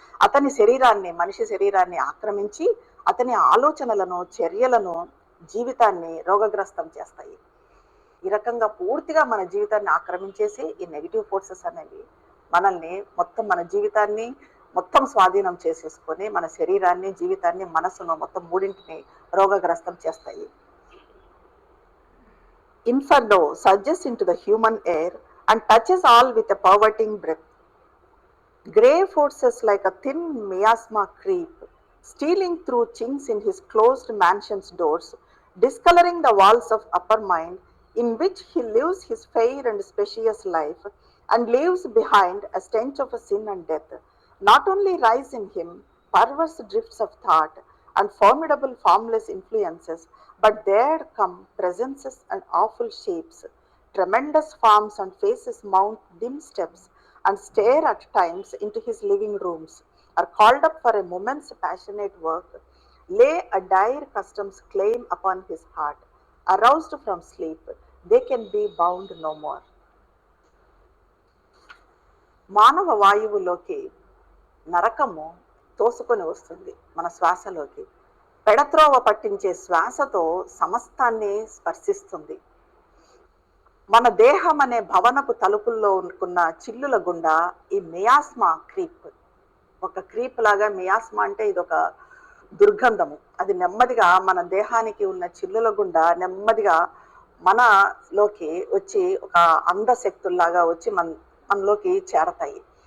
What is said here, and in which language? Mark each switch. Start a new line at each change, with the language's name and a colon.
Telugu: అతని శరీరాన్ని, మనిషి శరీరాన్ని ఆక్రమించి అతని ఆలోచనలను, చర్యలను, జీవితాన్ని రోగగ్రస్తం చేస్తాయి. ఈ రకంగా పూర్తిగా మన జీవితాన్ని ఆక్రమించేసి ఈ నెగిటివ్ ఫోర్సెస్ అనేవి మనల్ని మొత్తం, మన జీవితాన్ని మొత్తం స్వాధీనం చేసేసుకొని మన శరీరాన్ని, జీవితాన్ని, మనసును మొత్తం మూడింటిని రోగగ్రస్తం చేస్తాయి.
English: Inferno surges into the human air and touches all with a perverting breath. Grey forces like a thin miasma creep, stealing through chinks in his closed mansion's doors, discoloring the walls of upper mind, in which he lives his fair and spacious life, and leaves behind a stench of sin and death. Not only rise in him perverse drifts of thought and formidable formless influences, but there come presences and awful shapes, tremendous forms and faces mount dim steps and stare at times into his living rooms, are called up for a moment's passionate work, lay a dire custom's claim upon his heart. Aroused from sleep, they can be bound no more.
Telugu: మానవ వాయువులోకి నరకము తోసుకొని వస్తుంది మన శ్వాసలోకి. పెడత్రోవ పట్టించే శ్వాసతో సమస్తాన్ని స్పర్శిస్తుంది. మన దేహం అనే భవనపు తలుపుల్లో ఉన్న చిల్లుల గుండా ఈ మియాస్మా క్రీప్, ఒక క్రీప్ లాగా మియాస్మా అంటే ఇది ఒక దుర్గంధము, అది నెమ్మదిగా మన దేహానికి ఉన్న చిల్లుల గుండా నెమ్మదిగా మనలోకి వచ్చి ఒక అందశక్తుల్లాగా వచ్చి మనలోకి చేరతాయి.